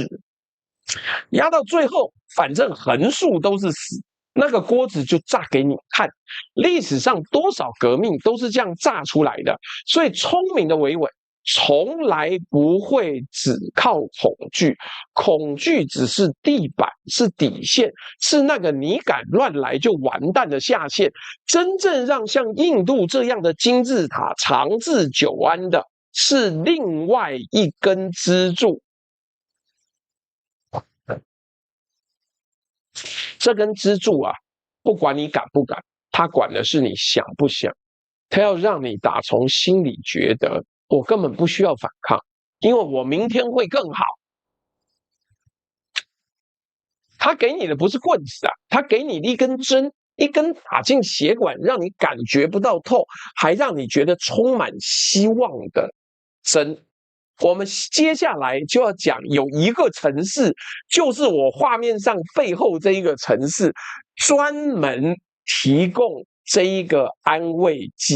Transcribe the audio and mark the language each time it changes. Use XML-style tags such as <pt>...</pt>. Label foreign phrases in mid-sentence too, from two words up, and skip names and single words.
<zh>壓到最後，反正橫豎都是死，那個鍋子就炸給你看。歷史上多少革命都是這樣炸出來的，所以聰明的維穩從來不會只靠恐懼，恐懼只是地板，是底線，是那個你敢亂來就完蛋的下限。真正讓像印度這樣的金字塔長治久安的，是另外一根支柱。這根支柱啊，不管你敢不敢，它管的是你想不想。它要讓你打從心裡覺得，我根本不需要反抗，因為我明天會更好。他給你的不是棍子啊，他給你的一根針，一根打進血管，讓你感覺不到痛，還讓你覺得充滿希望的針。我們接下來就要講有一個城市，就是我畫面上背後這一個城市，專門提供這一個安慰劑。</zh>